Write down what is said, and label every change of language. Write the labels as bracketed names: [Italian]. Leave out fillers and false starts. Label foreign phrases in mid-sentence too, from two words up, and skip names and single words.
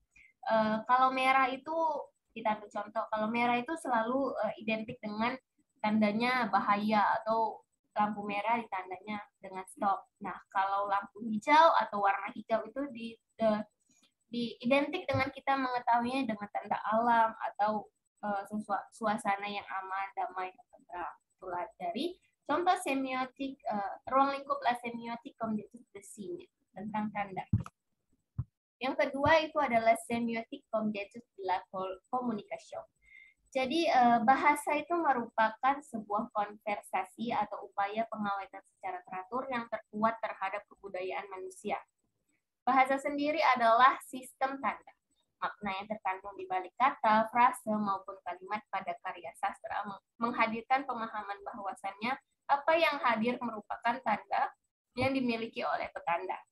[Indonesian] Kalau merah itu, kita ambil contoh, kalau merah itu selalu identik dengan tandanya bahaya atau lampu merah ditandanya dengan stop. Nah, kalau lampu hijau atau warna hijau itu identik dengan kita mengetahuinya dengan tanda alam atau suasana yang aman, damai, dan tenang. Itulah dari contoh semiotik, ruang lingkup [French] la semiotique comme d'étude de signe, [Indonesian] tentang tanda. Yang kedua itu adalah [French] semiotique comme d'étude de la communication. [Indonesian] Jadi bahasa itu merupakan sebuah konversasi atau upaya pengawetan secara teratur yang terkuat terhadap kebudayaan manusia. Bahasa sendiri adalah sistem tanda. Makna yang terkandung di balik kata, frase, maupun kalimat pada karya sastra menghadirkan pemahaman bahwasannya apa yang hadir merupakan tanda yang dimiliki oleh petanda.